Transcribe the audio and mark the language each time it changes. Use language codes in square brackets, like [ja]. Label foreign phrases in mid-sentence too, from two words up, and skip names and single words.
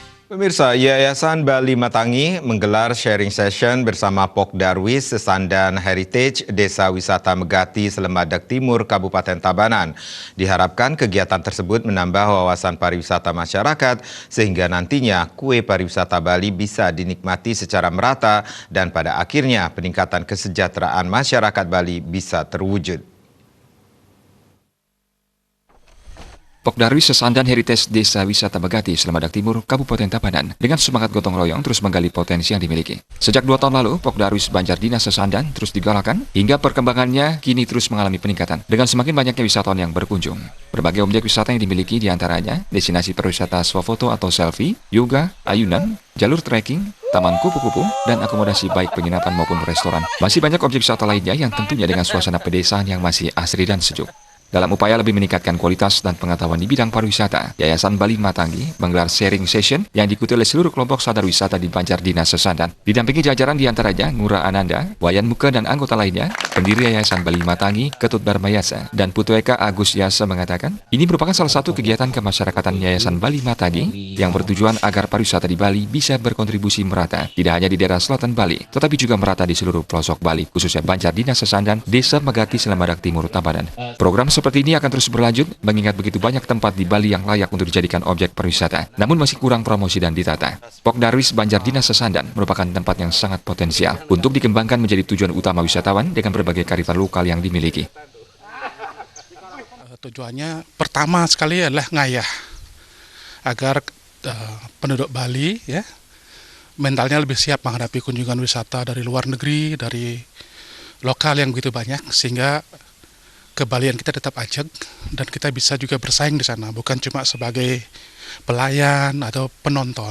[id] Pemirsa, Yayasan Bali Matangi menggelar [en] sharing session [id] bersama Pok Darwis Sesandan Heritage Desa Wisata Megati Selemadak Timur, Kabupaten Tabanan. Diharapkan kegiatan tersebut menambah wawasan pariwisata masyarakat sehingga nantinya kue pariwisata Bali bisa dinikmati secara merata dan pada akhirnya peningkatan kesejahteraan masyarakat Bali bisa terwujud. Pok Darwis Sesandan Heritage Desa Wisata Megati Selemadak Timur, Kabupaten Tabanan, dengan semangat gotong royong terus menggali potensi yang dimiliki. Sejak 2 tahun lalu, Pok Darwis Banjar Dinas Sesandan terus digalakan, hingga perkembangannya kini terus mengalami peningkatan, dengan semakin banyaknya wisatawan yang berkunjung. Berbagai objek wisata yang dimiliki diantaranya, destinasi pariwisata swafoto atau selfie, yoga, ayunan, jalur trekking, taman kupu-kupu, dan akomodasi baik penginapan maupun restoran. Masih banyak objek wisata lainnya yang tentunya dengan suasana pedesaan yang masih asri dan sejuk. Dalam upaya lebih meningkatkan kualitas dan pengetahuan di bidang pariwisata, Yayasan Bali Matangi menggelar [en] sharing session [id] yang diikuti oleh seluruh kelompok sadar wisata di Banjar Dinas Sesandan. Didampingi jajaran diantaranya Ngurah Ananda, Wayan Muka, dan anggota lainnya, pendiri Yayasan Bali Matangi, Ketut Barmayasa, dan Putu Eka Agus Yasa mengatakan, ini merupakan salah satu kegiatan kemasyarakatan Yayasan Bali Matangi yang bertujuan agar pariwisata di Bali bisa berkontribusi merata, tidak hanya di daerah selatan Bali, tetapi juga merata di seluruh pelosok Bali, khususnya Banjar Dinas Sesandan, Desa Megati Selemadak Timur, Tabanan. Program seperti ini akan terus berlanjut, mengingat begitu banyak tempat di Bali yang layak untuk dijadikan objek pariwisata, namun masih kurang promosi dan ditata. Pok Darwis Banjar Dinas Sesandan merupakan tempat yang sangat potensial untuk dikembangkan menjadi tujuan utama wisatawan dengan berbagai kearifan lokal yang dimiliki. Tujuannya pertama sekali adalah ngayah, agar penduduk Bali ya mentalnya lebih siap menghadapi kunjungan wisata dari luar negeri, dari lokal yang begitu banyak, sehingga kebalian kita tetap ajak dan kita bisa juga bersaing di sana, bukan cuma sebagai pelayan atau penonton.